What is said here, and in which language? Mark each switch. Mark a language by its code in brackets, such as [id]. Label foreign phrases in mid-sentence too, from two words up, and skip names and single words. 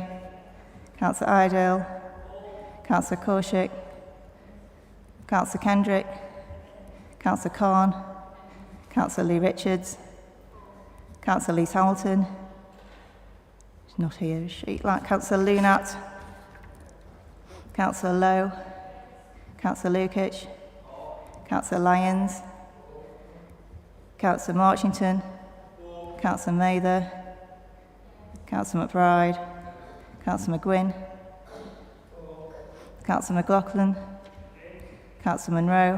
[en] Councillor Idale. Councillor Kaushik. Councillor Kendrick. Councillor Khan. Councillor Lee Richards. Councillor Lise Hamilton. She's not here, is she? Councillor Lunat. Councillor Lowe. Councillor Lukic, Councillor Lyons, Councillor Marchington, Councillor Mather, Councillor McBride, Councillor McGuinn, Councillor McLaughlin, Councillor Monroe,